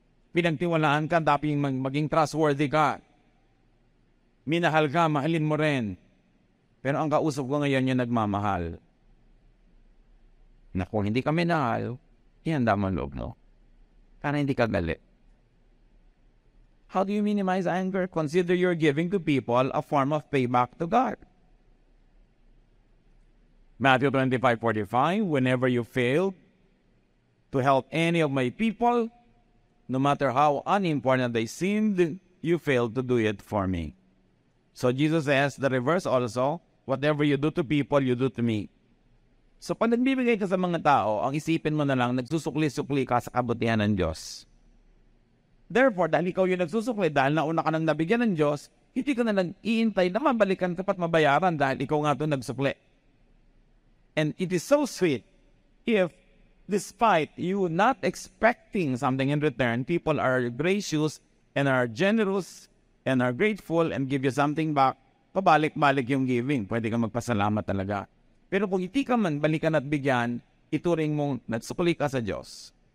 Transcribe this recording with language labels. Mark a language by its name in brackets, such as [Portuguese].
[Filipino] Pinagtiwalaan ka, dapat maging trustworthy ka. Minahal ka, mahalin mo rin. Pero ang kausap ko ngayon yung nagmamahal. Na kung hindi ka minahal, ihanda mo ang loob mo. Para hindi ka galit. [English] How do you minimize anger? Consider your giving to people a form of payback to God. Matthew 25:45, whenever you fail to help any of my people, no matter how unimportant they seemed, you failed to do it for me. So Jesus says the reverse also, whatever you do to people, you do to me. [Filipino] So pag nagbibigay ka sa mga tao, ang isipin mo na lang, nagsusukli-sukli ka sa kabutihan ng Diyos. Therefore, dahil ikaw yung nagsusukli, dahil nauna ka nang nabigyan ng Diyos, hindi ka na nag-iintay na mabalikan ka pat mabayaran dahil ikaw nga ito nagsukli. [English] And it is so sweet if, despite you not expecting something in return, people are gracious and are generous and are grateful and give you something back, [Filipino] pabalik-balik yung giving. Pwede kang magpasalamat talaga. Pero kung hindi ka man balikan at bigyan, ituring mong nagsukli ka sa Diyos.